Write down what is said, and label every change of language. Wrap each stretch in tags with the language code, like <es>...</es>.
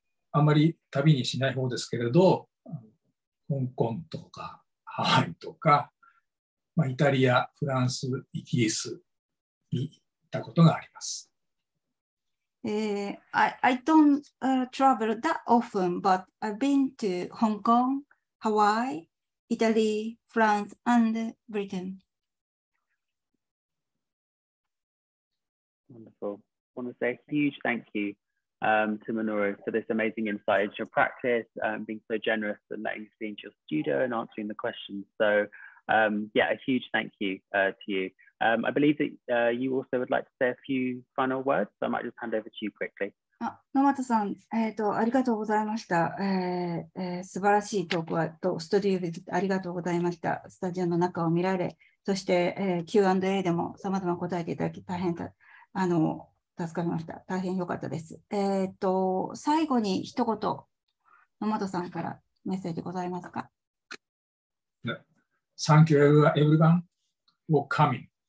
<ja>あんまり旅にしない方ですけれど、香港とかハワイとか、イタリア、フランス、イギリスに行ったことがあります。</ja> <en>I don't travel that often, but I've been to Hong Kong, Hawaii, Italy, France, and Britain. Wonderful. I want to say a huge thank you to Minoru for this amazing insight into your practice, being so generous and letting us be into your studio and answering the questions. So yeah, a huge thank you to you. I believe that you also would like to say a few final words, so I might just hand over to you quickly.</en> <ja>野俣さん、ありがとうございました。素晴らしいトークとスタジオビジットありがとうございました。スタジオの中を見られ、そして、Q&A でも様々答えていただき、大変助かりました。大変良かったです。最後に一言、野俣さんからメッセージございますか？</ja> <en>Thank you everyone for coming.</en>